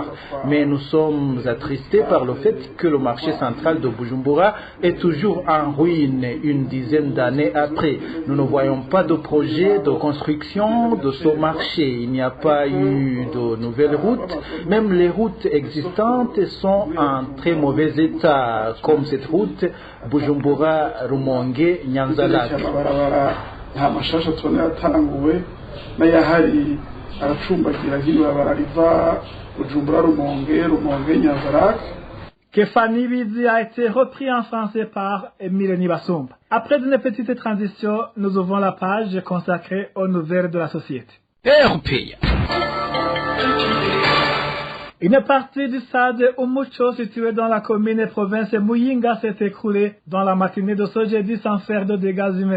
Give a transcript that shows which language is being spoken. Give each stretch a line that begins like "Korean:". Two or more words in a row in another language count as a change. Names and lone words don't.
French: Mais nous sommes attristés par le fait que le marché central de Bujumbura est toujours en ruine une dizaine d'années après. Nous ne voyons pas de projet de construction de ce marché. Il n'y a pas eu de nouvelles routes. Même les routes existantes sont en très mauvais état, comme cette route Bujumbura-Rumonge-Nyanza-Lac.
Rundi: nta mashasha tubona yatanguwe n'ayahari aracumbagira nk'ibarabara riva Bujumbura Rumonge Nyanza-Lac.
French: Kefani Wizi a été repris en français par Mélanie Bassomba. Après une petite transition, nous ouvrons la page consacrée aux nouvelles de la société. Une partie du stade Umucho situé dans la commune et province Muyinga s'est écroulée dans la matinée de ce jeudi sans faire de dégâts humains.